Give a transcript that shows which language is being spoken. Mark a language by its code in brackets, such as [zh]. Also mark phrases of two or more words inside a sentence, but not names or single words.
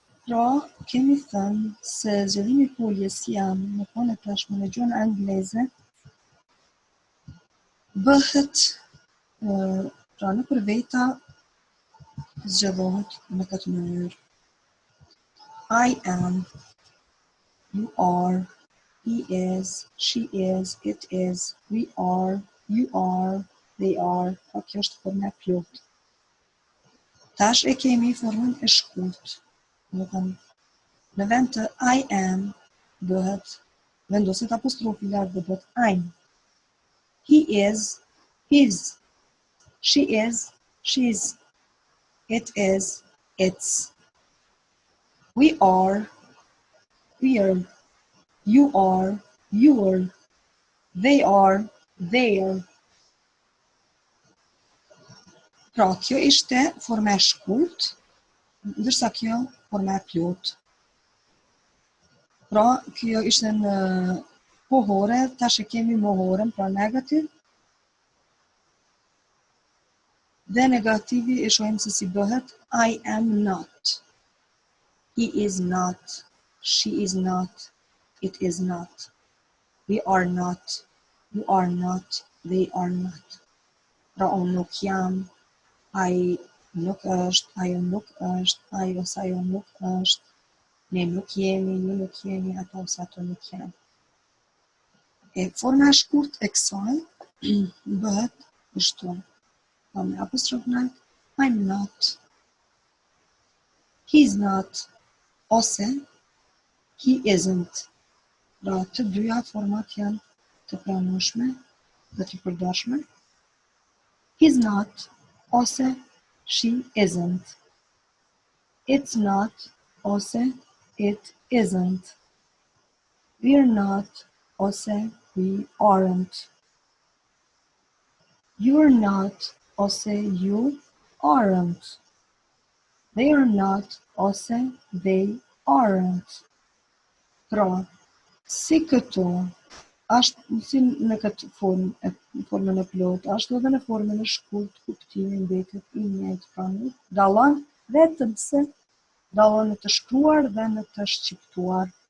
[sq] Pra, kemi thënë se zgjedhimi i foljes jam në kohën e tashme në gjuhën angleze bëhet pra nëpër veta zgjedhohet në këtë mënyrë. [en] I am, you are, he is, she is, it is, we are, you are, they are. [sq] Pa kjo është forma e plotë. Tash e kemi formën e shkurtë. Në vend të [en] I am [sq] bëhet vendoset apostrofi lart dhe bëhet I'm. [en] He is, his. She is, she's. It is, its. We are, we're. You are, your. They are, their. [sq] Pra, kjo ishte forma e shkurt, ndërsa kjo forma e plotë. Pra, kjo ishte në pohore, tash e kemi mohoren, pra negativ. Dhe negativi e shohim se si bëhet. [en] I am not. He is not. She is not. It is not. We are not. You are not. They are not. [sq] Pra unë nuk jam, ai nuk është, ajo nuk është, ai ose ajo nuk është, ne nuk jemi, ju nuk jemi, ata ose ato nuk janë. E forma e shkurt e kësaj bëhet kështu. Pa me apostrof lart, [en] I'm not. He's not. Ose he isn't. [sq] Pra të dyja format janë të pranueshme dhe të përdorshme. [en] He's not. Ose she isn't. It's not. Ose it isn't. We're not. Ose we aren't. You're not. Ose you aren't. They're not. Ose they aren't. [sq] Pra, si këtu, ashtë si në këtë formën e plotë, ashtu edhe në formën e shkurt, kuptimi mbetet i njëjtë, pra nuk dallon vetëm se dallon në të shkruar dhe në të shqiptuar.